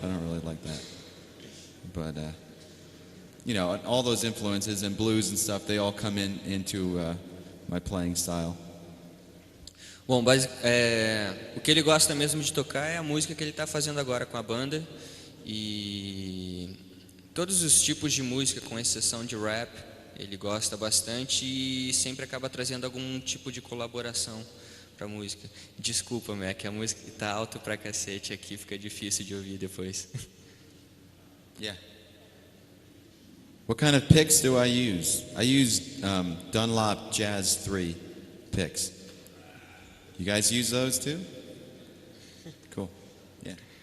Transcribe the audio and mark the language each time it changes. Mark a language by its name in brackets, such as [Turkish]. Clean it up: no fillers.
[English] I don't really like that, but all those influences and blues and stuff, they all come into my playing style. [Portuguese] Bom, o que ele gosta mesmo de tocar é a música que ele está fazendo agora com a banda e todos os tipos de música, com exceção de rap, ele gosta bastante e sempre acaba trazendo algum tipo de colaboração para a música. Desculpa, Mac, a música está alto pra cacete aqui, fica difícil de ouvir depois. [English] Yeah. What kind of picks do I use? I use Dunlop Jazz 3 picks. You guys use those too? Cool. Yeah.